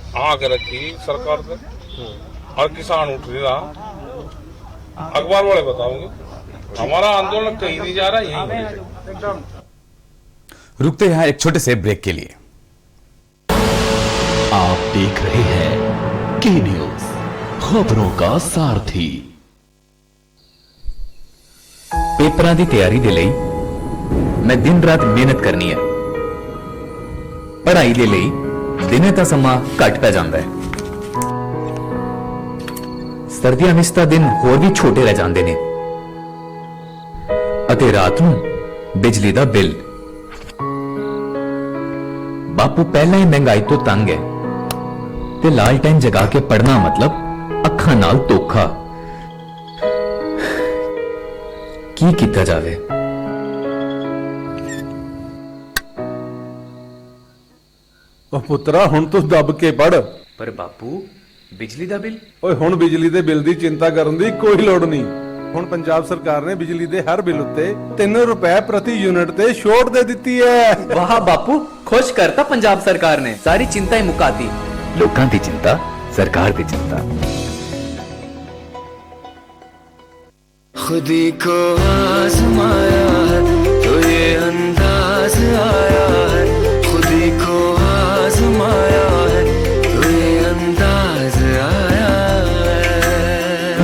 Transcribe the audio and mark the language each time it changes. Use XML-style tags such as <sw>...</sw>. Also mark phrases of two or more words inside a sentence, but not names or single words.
<hi>आपने आग रखी सरकार से, और किसान उठ नहीं रहा। अखबार वाले बताओगे, हमारा आंदोलन कहीं नहीं जा रहा, यही एकदम। रुकते हैं एक छोटे से ब्रेक के लिए। आप देख रहे हैं के न्यूज, खबरों का सारथी।</hi> <pa>ਪੇਪਰਾਂ ਦੀ ਤਿਆਰੀ ਦੇ ਲਈ ਮੈਂ ਦਿਨ ਰਾਤ ਮਿਹਨਤ ਕਰਨੀ ਹੈ। ਪੜ੍ਹਾਈ ਦੇ ਲਈ ਦਿਨੇ ਦਾ ਸਮਾਂ ਘਟ ਪੈ ਜਾਂਦਾ ਹੈ। ਸਰਦੀਆਂ ਵਿਚ ਤਾਂ ਦਿਨ ਹੋਰ ਭੀ ਛੋਟੇ ਰਹਿ ਜਾਂਦੇ ਨੇ ਅਤੇ ਰਾਤ ਨੂੰ ਬਿਜਲੀ ਦਾ ਬਿਲ। ਬਾਪੂ ਪਹਿਲਾ ਹੀ ਮਹਿੰਗਾਈ ਤੋ ਤੰਗ ਹੈ ਤੇ ਲਾਲਟੈਨ ਜਗਾ ਕੇ ਪੜ੍ਹਨਾ ਮਤਲਬ ਅੱਖਾਂ ਨਾਲ ਧੋਖਾ। ਕੀ ਕੀਤਾ ਜਾਵੇ? ਉਹ ਪੁੱਤਰਾ ਹੁਣ ਤੂੰ ਦੱਬ ਕੇ ਪੜ। ਪਰ ਬਾਪੂ ਬਿਜਲੀ ਦਾ ਬਿਲ? ਓਏ ਹੁਣ ਬਿਜਲੀ ਦੇ ਬਿੱਲ ਦੀ ਚਿੰਤਾ ਕਰਨ ਦੀ ਕੋਈ ਲੋੜ ਨਹੀਂ। ਹੁਣ ਪੰਜਾਬ ਸਰਕਾਰ ਨੇ ਬਿਜਲੀ ਦੇ ਹਰ ਬਿੱਲ ਉੱਤੇ 3 ਰੁਪਏ ਪ੍ਰਤੀ ਯੂਨਿਟ ਤੇ ਛੋਟ ਦੇ ਦਿੱਤੀ ਹੈ। ਵਾਹ ਬਾਪੂ ਖੁਸ਼ ਕਰਤਾ ਪੰਜਾਬ ਸਰਕਾਰ ਨੇ ਸਾਰੀ ਚਿੰਤਾਵਾਂ ਮੁਕਾਤੀ। ਲੋਕਾਂ ਦੀ ਚਿੰਤਾ ਸਰਕਾਰ ਦੀ ਚਿੰਤਾ।</pa> <hi>खुदी को आजमाया है तो ये अंदाज आया है, खुदी को आजमाया है तो ये अंदाज आया है।</hi>